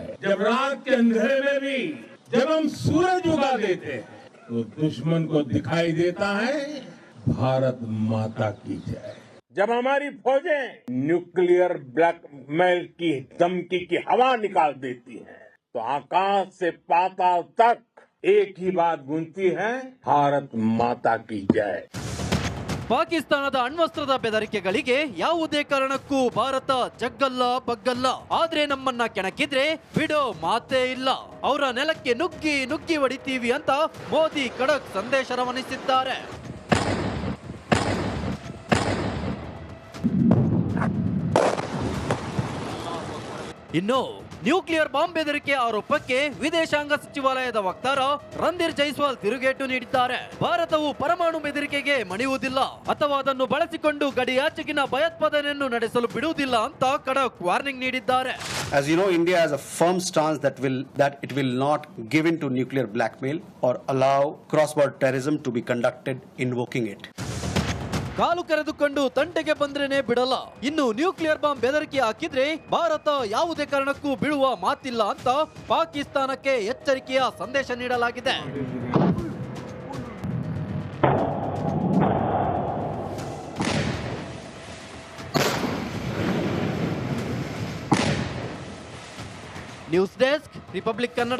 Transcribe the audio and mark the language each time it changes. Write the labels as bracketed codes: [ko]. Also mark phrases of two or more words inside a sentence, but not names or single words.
[hi] जब रात के अंधेरे में भी जब हम सूरज उगा देते हैं तो दुश्मन को दिखाई देता है भारत माता की जय. जब हमारी फौजें [en] nuclear blackmail [hi] की धमकी की हवा निकाल देती हैं, तो आकाश से पाताल तक एक ही बात गूंजती है, भारत माता की जय. [kn] ಪಾಕಿಸ್ತಾನದ ಅಣ್ವಸ್ತ್ರದ ಬೆದರಿಕೆಗಳಿಗೆ ಯಾವುದೇ ಕಾರಣಕ್ಕೂ ಭಾರತ ಜಗ್ಗಲ್ಲ ಬಗ್ಗಲ್ಲ. ಆದ್ರೆ ನಮ್ಮನ್ನ ಕೆಣಕಿದ್ರೆ ಬಿಡೋ ಮಾತೇ ಇಲ್ಲ, ಅವರ ನೆಲಕ್ಕೆ ನುಗ್ಗಿ ನುಗ್ಗಿ ಹೊಡಿತೀವಿ ಅಂತ ಮೋದಿ ಖಡಕ್ ಸಂದೇಶ ರವಾನಿಸಿದ್ದಾರೆ. ಇನ್ನು [en] nuclear bomb [kn] ಬೆದರಿಕೆ ಆರೋಪಕ್ಕೆ ವಿದೇಶಾಂಗ ಸಚಿವಾಲಯದ ವಕ್ತಾರ ರಣಧೀರ್ ಜೈಸ್ವಾಲ್ ತಿರುಗೇಟು ನೀಡಿದ್ದಾರೆ. ಭಾರತವು ಪರಮಾಣು ಬೆದರಿಕೆಗೆ ಮಣಿಯುವುದಿಲ್ಲ ಅಥವಾ ಅದನ್ನು ಬಳಸಿಕೊಂಡು ಗಡಿಯಾಚೆಗಿನ ಭಯೋತ್ಪಾದನೆಯನ್ನು ನಡೆಸಲು ಬಿಡುವುದಿಲ್ಲ ಅಂತ ಖಡಕ್ ವಾರ್ನಿಂಗ್ ನೀಡಿದ್ದಾರೆ. [en] As you know, India has a firm stance that it will not give in to nuclear blackmail or allow cross-border terrorism to be conducted invoking it. [kn] ಕಾಲು ಕರೆದುಕೊಂಡು ತಂಟೆಗೆ ಬಂದ್ರೇನೆ ಬಿಡಲ್ಲ, ಇನ್ನು [en] nuclear bomb [kn] ಬೆದರಿಕೆ ಹಾಕಿದ್ರೆ ಭಾರತ ಯಾವುದೇ ಕಾರಣಕ್ಕೂ ಬೀಳುವ ಮಾತಿಲ್ಲ ಅಂತ ಪಾಕಿಸ್ತಾನಕ್ಕೆ ಎಚ್ಚರಿಕೆಯ ಸಂದೇಶ ನೀಡಲಾಗಿದೆ. ನ್ಯೂಸ್ ಡೆಸ್ಕ್, ರಿಪಬ್ಲಿಕ್ ಕನ್ನಡ.